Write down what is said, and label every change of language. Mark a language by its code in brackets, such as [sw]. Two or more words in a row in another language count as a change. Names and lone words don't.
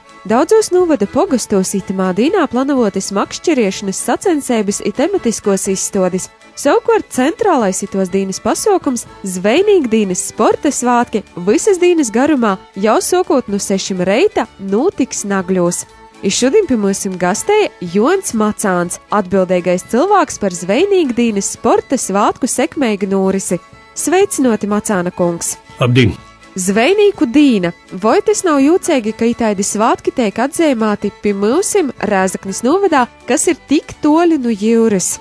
[ltg] Daudzos novada pogostos itamā dīnā planavotas makšķeriešanas sacensības i tematiskos izstādis. Savukārt centrālais itos dīnas pasaukums zvejnīku dīnas sporta svātki visas dīnas garumā jau sokot no 6 reita notiks Nagļos. I šodien pie mums gastēja Jons Macāns, atbildīgais cilvēks par zvejnīku dīnas sporta svātku sekmeigu norisi. Sveicinoti, Macāna kungs! Labdien! Zvejnīku dīna. Vai tas nav jūcīgi, ka itādi svātki tiek atzīmēti pie mūsim Rēzeknis novadā, kas ir tik toļi no jūras?